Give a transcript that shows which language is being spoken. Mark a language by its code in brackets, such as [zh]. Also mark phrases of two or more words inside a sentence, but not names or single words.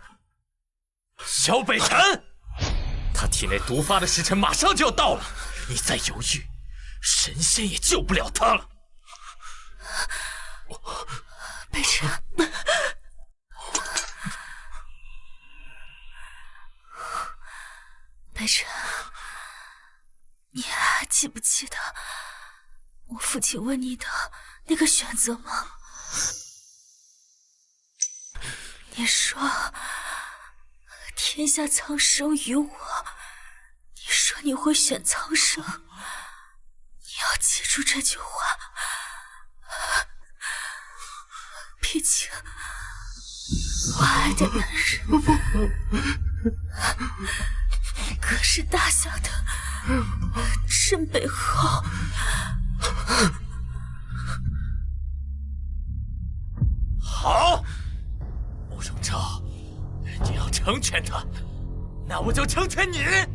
[zh] 小北辰，他體內毒發的時辰馬上就要到了，你再猶豫，神仙也救不了他了。北辰，北辰，你還記不記得我父親問你的那個選擇嗎？你說天下蒼生於我，你說你會選蒼生，你要記住這句話。畢竟我愛的男人可是大夏的鎮北侯。好，慕容昭，你要成全他，那我就成全你。